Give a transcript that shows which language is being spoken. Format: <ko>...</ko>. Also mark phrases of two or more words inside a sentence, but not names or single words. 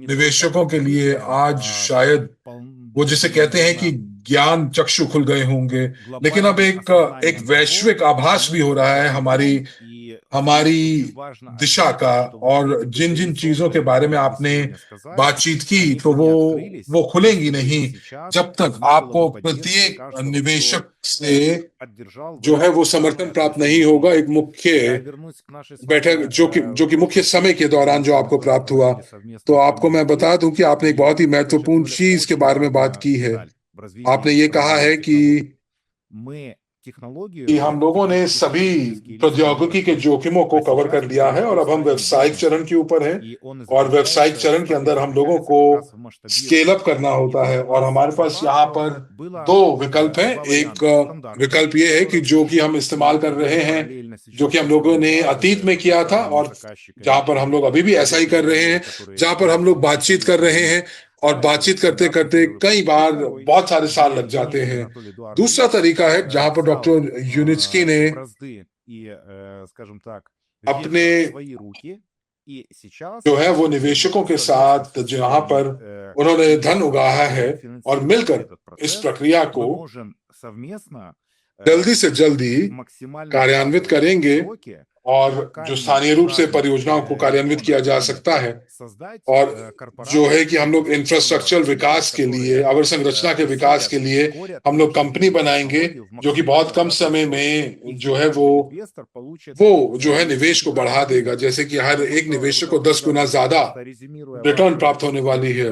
<hi>निवेशकों</hi> <ru>только</ru> <hi>के लिए</hi> <ru>открытии,</ru> <hi>आज</hi> <ru>а</ru> <hi>शायद वो जिसे कहते हैं कि</hi> <ru>наверное,</ru> <hi>ज्ञान चक्षु खुल गए होंगे, लेकिन अब</hi> <ru>глобальным</ru> <hi>एक</hi> <ru>осознанием</ru> <hi>वैश्विक</hi> <ru>того,</ru> <hi>आभास</hi> <ru>что</ru> <hi>भी</hi> <ru>мы</ru> <hi>हो रहा है</hi> <ru>сейчас</ru> <hi>हमारी</hi> <ru>идем, и</ru> <hi>हमारी</hi> <ru>здесь очень важно</ru> <hi>दिशा का।</hi> <ru>отметить, что вот</ru> <hi>और</hi> <ru>эти</ru> <hi>जिन जिन चीजों के</hi> <ru>бизнес-зоны,</ru> <hi>बारे में</hi> <ru>которые вы</ru> <hi>आपने</hi> <ru>сегодня сказали,</ru> <hi>बातचीत की,</hi> <ru>они</ru> <hi>तो</hi> <ru>если не открылись,</ru> <hi>वो खुलेंगी</hi> <ru>если бы</ru> <hi>नहीं</hi> <ru>сейчас</ru> <hi>जब तक</hi> <ru>не было</ru> <hi>आपको</hi> <ru>бы поддержки</ru> <hi>प्रत्येक</hi> <ru>каждого,</ru> <hi>निवेशक</hi> <ru>кто</ru> <hi>से</hi> <ru>поддержал</ru> <hi>जो</hi> <ru>бы</ru> <hi>है वो</hi> <ru>данное</ru> <hi>समर्थन प्राप्त नहीं होगा।</hi> <ru>предприятие.</ru> <hi>एक मुख्य</hi> <ru>Я вернусь к нашей с</ru> <hi>बैठक</hi> <ru>вами</ru> <hi>जो कि मुख्य</hi> <ru>прошлой</ru> <hi>समय के</hi> <ru>встрече,</ru> <hi>दौरान जो</hi> <ru>где</ru> <hi>आपको</hi> <ru>мы</ru> <hi>प्राप्त हुआ।</hi> <ru>проводили</ru> <hi>तो</hi> <ru>совместный</ru> <hi>आपको मैं बता</hi> <ru>коммюнике,</ru> <hi>दूं कि आपने एक</hi> <ru>и</ru> <hi>बहुत ही</hi> <ru>вы</ru> <hi>महत्वपूर्ण</hi> <ru>подчеркнули</ru> <hi>चीज के</hi> <ru>очень</ru> <hi>बारे में बात</hi> <ru>важную</ru> <hi>की है।</hi> <ru>деталь в развитии</ru> <hi>आपने ये कहा</hi> <ru>современных</ru> <hi>है</hi> <ru>технологий. Мы</ru> <hi>कि</hi> <ru>технологию,</ru> <hi>हम लोगों ने सभी</hi> <ru>технологические риски мы</ru> <hi>प्रौद्योगिकी के</hi> <ru>прошли,</ru> <hi>जोखिमों को</hi> <ru>а</ru> <hi>कवर</hi> <ru>сейчас</ru> <hi>कर लिया है, और अब हम</hi> <ru>предстоит</ru> <hi>व्यावसायिक</hi> <ru>бизнес.</ru> <hi>चरण के ऊपर हैं।</hi> <ru>И он</ru> <hi>और व्यावसायिक</hi> <ru>изображается,</ru> <hi>चरण के अंदर हम लोगों</hi> <ru>ставится</ru> <hi>को</hi> <ru>как раз в</ru> <en>scale up</en> <ru>масштабировании.</ru> <hi>करना</hi> <ru>И</ru> <hi>होता</hi> <ru>вот</ru> <hi>है।</hi> <ru>у</ru> <hi>और</hi> <ru>нас</ru> <hi>हमारे</hi> <ru>по</ru> <hi>पास यहाँ</hi> <ru>факту</ru> <hi>पर</hi> <ru>было</ru> <hi>दो विकल्प हैं।</hi> <ru>два</ru> <hi>एक</hi> <ru>варианта. Стандартный,</ru> <hi>विकल्प ये है कि</hi> <ru>который</ru> <hi>जो कि हम इस्तेमाल कर रहे</hi> <ru>мы</ru> <hi>हैं,</hi> <ru>параллельно</ru> <hi>जो</hi> <ru>сейчас</ru> <hi>कि हम लोगों ने</hi> <ru>создавали</ru> <hi>अतीत में किया था,</hi> <ru>официальными</ru> <hi>और जहां</hi> <ru>заказчиками</ru> <hi>पर हम लोग अभी भी ऐसा ही कर रहे हैं,</hi> <ru>которые</ru> <hi>जहां पर हम लोग बातचीत कर रहे हैं, और</hi> <ru>это</ru> <hi>बातचीत करते</hi> <ru>стандартный</ru> <hi>करते</hi> <ru>первый</ru> <hi>कई</hi> <ru>путь. И</ru> <hi>बार</hi> <ru>второй,</ru> <hi>बहुत सारे साल</hi> <ru>где</ru> <hi>लग जाते</hi> <ru>Юницкий</ru> <hi>हैं।</hi> <ru>Анатолий</ru> <hi>दूसरा</hi> <ru>Эдуардович</ru> <hi>तरीका है जहां पर</hi> <ru>взял</ru> <hi>डॉक्टर यूनिस्की ने</hi> <ru>бразды и, скажем так,</ru> <hi>अपने</hi> <ru>ветер в свои руки. И сейчас</ru> <hi>जो है वो</hi> <ru>мы</ru> <hi>निवेशकों के</hi> <ru>совместно</ru> <hi>साथ</hi> <ru>с</ru> <hi>जहां पर उन्होंने धन उगाहा है, और मिलकर</hi> <ru>этот</ru> <hi>इस</hi> <ru>процесс,</ru> <hi>प्रक्रिया को</hi> <ru>мы можем совместно</ru> <hi>जल्दी से जल्दी</hi> <ru>максимально</ru> <hi>कार्यान्वित</hi> <ru>сжатые</ru> <hi>करेंगे,</hi> <ru>сроки</ru> <hi>और जो</hi> <ru>локальные</ru> <hi>स्थानीय रूप से</hi> <ru>разных</ru> <hi>परियोजनाओं को कार्यान्वित किया जा</hi> <ru>регионах</ru> <hi>सकता है,</hi> <ru>создать</ru> <hi>और जो है</hi> <ru>корпорации</ru> <hi>कि हम लोग इंफ्रास्ट्रक्चरल विकास के लिए, अवसंरचना के विकास के लिए हम लोग कंपनी बनाएंगे जो कि बहुत कम समय में जो है वो जो है निवेश को बढ़ा देगा, जैसे कि हर एक निवेशक को 10 गुना ज्यादा रिटर्न प्राप्त होने वाली है।</hi>